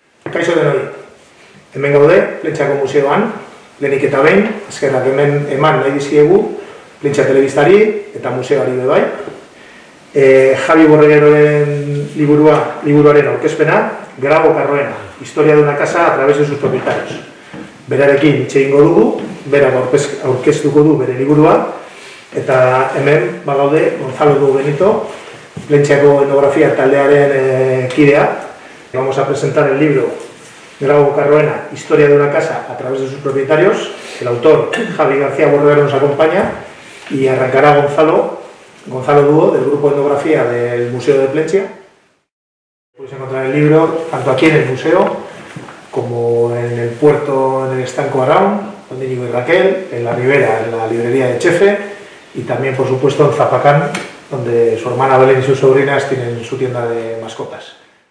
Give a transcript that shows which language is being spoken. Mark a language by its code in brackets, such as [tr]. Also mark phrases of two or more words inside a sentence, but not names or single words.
[eu] Kaixo denoi, hemen gaude, Plentsako museoan, lehenik eta behin, eskerrak hemen eman nahi diziegu, Plentsa telebistari eta museoari be bai. Javi Borregueroren liburuaren aurkezpena, Grabo Carroena, historia de una casa a través de sus propietarios. Berarekin hitz egingo dugu, berak aurkeztuko du bere liburua, eta hemen bagaude Gonzalo du Benito, Plentsako etnografia taldearen kidea. [es] Vamos a presentar el libro Grabo Carroena, historia de una casa a través de sus propietarios. El autor, Javi García Borreguero, nos acompaña y arrancará Gonzalo Dúo, del grupo de etnografía del Museo de Plentzia. Podéis encontrar el libro tanto aquí en el museo como en el puerto, en el estanco Araun, donde Íñigo y Raquel, en la Ribera, en la librería de Chefe, y también, por supuesto, en Zapacán, donde su hermana Belén y sus sobrinas tienen su tienda de mascotas.